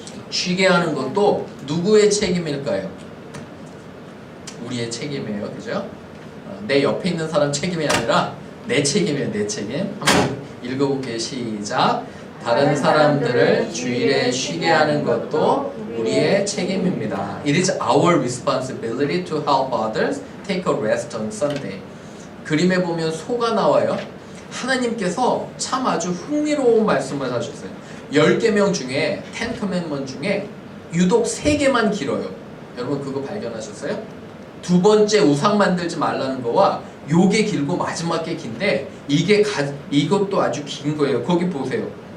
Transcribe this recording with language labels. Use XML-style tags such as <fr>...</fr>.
<ko>쉬게 하는 것도 누구의 책임일까요? 우리의 책임이에요, 그죠? 내 옆에 있는 사람 책임이 아니라 내 책임이에요, 내 책임. 한번 읽어볼게요. 시작. 다른 사람들을 주일에 쉬게 하는 것도 우리의 책임입니다.</ko> <en>It is our responsibility to help others take a rest on Sunday.</en> <ko>그림에 보면 소가 나와요. 하나님께서 참 아주 흥미로운 말씀을 하셨어요. 10계명 중에 10 commandment 중에 유독 3개만 길어요. 여러분 그거 발견하셨어요? 두 번째 우상 만들지 말라는 거와 요게 길고 마지막 게 긴데 이것도 아주 긴 거예요. 거기 보세요.</ko>